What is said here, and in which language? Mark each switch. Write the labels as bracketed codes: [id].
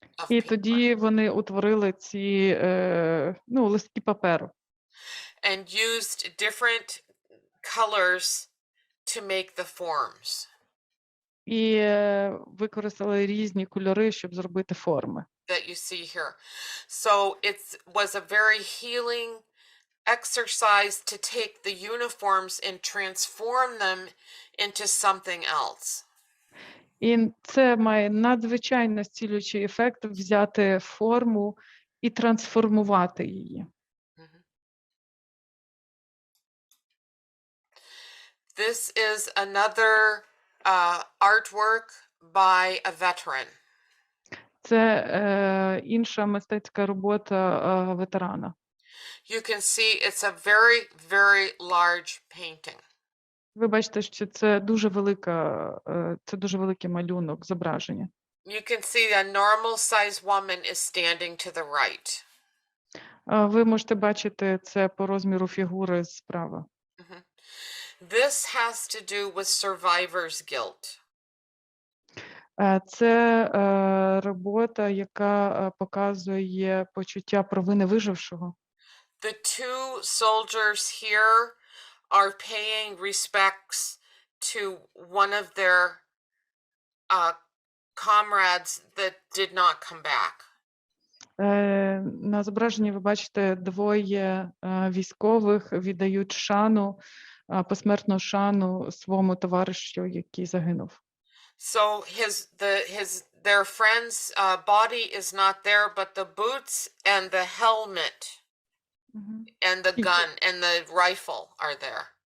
[uk] І тоді вони утворили ці листки паперу. [en] And used different colors to make the forms. [uk] І використали різні кольори, щоб зробити форми. [en] That you see here. So it was a very healing exercise to take the uniforms and transform them into something else. [uk] І це має надзвичайно зцілюючий ефект взяти форму і трансформувати її. [en] This is another artwork by a veteran. [uk] Це інша мистецька робота ветерана. [en] You can see it's a very, very large painting. [uk] Ви бачите, що це дуже великий малюнок, зображення. [en] You can see a normal size woman is standing to the right. [uk] Ви можете бачити це по розміру фігури справа. [en] This has to do with survivor's guilt. [uk] Це робота, яка показує почуття провини вижившого. [en] The two soldiers here are paying respects to one of their comrades that did not come back. [uk] На зображенні ви бачите двоє військових віддають шану, посмертну шану своєму товаришу, який загинув. [en] So their friend's body is not there, but the boots and the helmet and the gun and the rifle are there.